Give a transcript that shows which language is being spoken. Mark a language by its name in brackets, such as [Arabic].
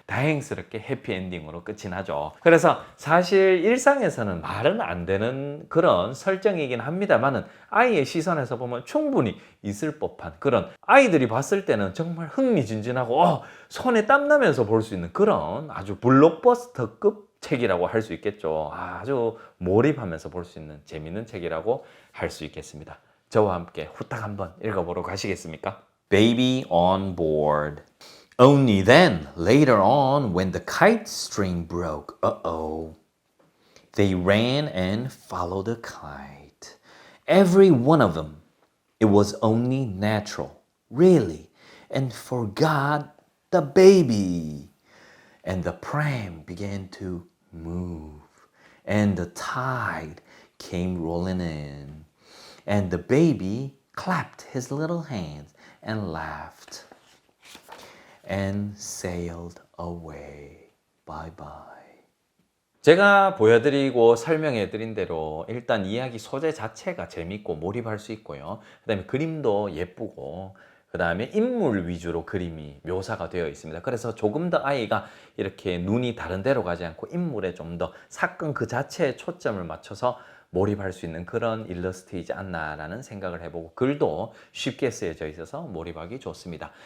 [Korean] 다행스럽게 해피엔딩으로 끝이 나죠. 그래서 사실 일상에서는 말은 안 되는 그런 설정이긴 합니다만은, 아이의 시선에서 보면 충분히 있을 법한 그런, 아이들이 봤을 때는 정말 흥미진진하고 손에 땀나면서 볼 수 있는 그런 아주 블록버스터급 책이라고 할 수 있겠죠. 아주 몰입하면서 볼 수 있는 재밌는 책이라고 할 수 있겠습니다. 저와 함께 후딱 한번 읽어보러 가시겠습니까? [English] Baby on board. Only then, later on, when the kite string broke, they ran and followed the kite. Every one of them. It was only natural, really, and forgot the baby. And the pram began to move, and the tide came rolling in. And the baby clapped his little hands and laughed and sailed away. Bye bye. [Korean] 제가 보여드리고 설명해드린 대로 일단 이야기 소재 자체가 재밌고 몰입할 수 있고요. 그 다음에 그림도 예쁘고, 그 다음에 인물 위주로 그림이 묘사가 되어 있습니다. 그래서 조금 더 아이가 이렇게 눈이 다른 데로 가지 않고 인물에 좀 더 사건 그 자체에 초점을 맞춰서 몰입할 수 있는 그런 일러스트이지 않나라는 생각을 해보고, 글도 쉽게 쓰여져 있어서 몰입하기 좋습니다.